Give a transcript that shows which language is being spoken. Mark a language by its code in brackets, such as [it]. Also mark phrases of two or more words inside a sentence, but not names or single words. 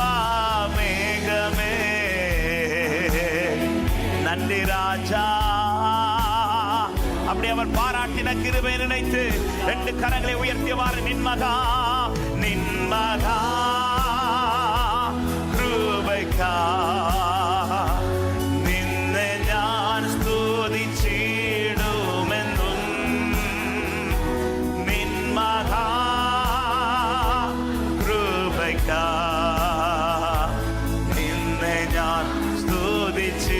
[ta] மேகமே, நன்றி ராஜா. அப்படி அவர் பாராட்டின கிருபை நினைத்து ரெண்டு கரங்களை உயர்த்தியவாறு, நின்மகா நின்மகா கிருபைக்கா [ml] നിന്നെ ഞാൻ സ്തുതിച്ചിടുമെന്നും, നിൻ മഹാ കൃപയ്ക്കാ നിന്നെ ഞാൻ സ്തുതിച്ച്.